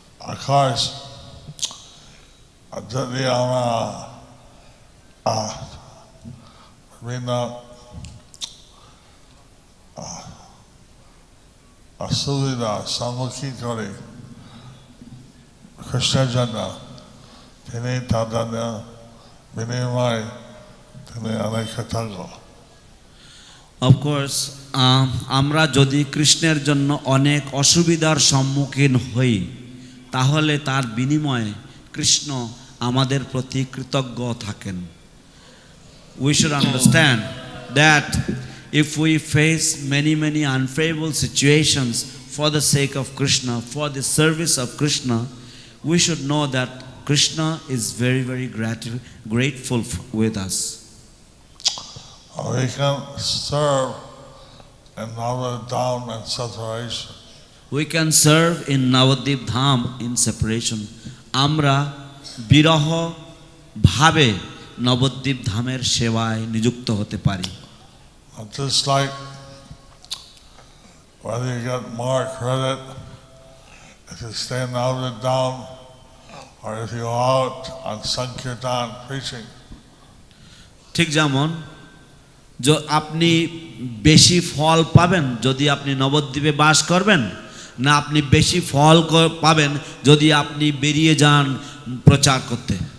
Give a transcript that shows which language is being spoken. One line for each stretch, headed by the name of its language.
English: Of course,
Bangla: যদি আমরা বিভিন্ন অসুবিধার সম্মুখীন করে খ্রিস্টের জন্য, তিনি তাদের বিনিময় তিনি অনেক কৃতজ্ঞ।
English: Of course,
Bangla: আমরা যদি কৃষ্ণের জন্য অনেক অসুবিধার সম্মুখীন হই, তাহলে তার বিনিময়ে কৃষ্ণ আমাদের প্রতি কৃতজ্ঞ থাকেন।
English: We should understand that if we face many unfavorable situations for the sake of Krishna, for the service of Krishna, we should know that Krishna is very grateful with us. we can serve in Navadvip Dham in separation. We can serve in Navadvip Dham in separation.
Bangla: আমরা বিরহ ভাবে নবদ্বীপ ধামের সেবায় নিযুক্ত হতে পারি।
English: Just like whether you get more credit if you stay in Navadvip Dham or if you go out on Sankirtan preaching.
Bangla: ঠিক যেমন আপনি বেশি ফল পাবেন যদি আপনি নবদ্বীপে বাস করবেন, না আপনি বেশি ফল পাবেন যদি আপনি বেরিয়ে যান প্রচার করতে।